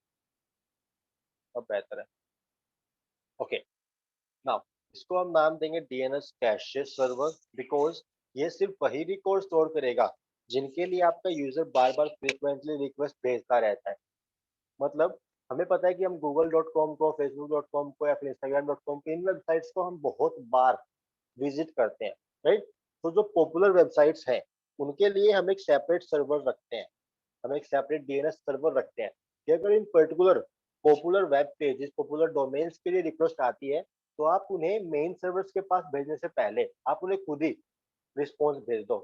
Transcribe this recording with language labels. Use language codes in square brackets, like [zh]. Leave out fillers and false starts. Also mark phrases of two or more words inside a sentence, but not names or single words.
[hi] अब बेहतर है। [en] okay, now [hi] इसको हम नाम देंगे [en] DNS cache server, [hi] बिकॉज ये सिर्फ वही रिकॉर्ड स्टोर करेगा जिनके लिए आपका यूजर बार बार [en] frequently request [hi] भेजता रहता है। मतलब हमें पता है कि हम google.com को, facebook.com को या फिर instagram.com को, इन वेबसाइट्स को हम बहुत बार विजिट करते हैं, राइट। तो जो [en] popular websites [hi] हैं उनके लिए हम एक [en] separate server [hi] रखते हैं, हम एक [en] separate DNS server [hi] रखते हैं कि अगर इन [en] particular popular web pages, popular domains [hi] के लिए रिक्वेस्ट आती है तो आप उन्हें [en] main servers [hi] के पास भेजने से पहले आप उन्हें खुद ही रिस्पॉन्स भेज दो।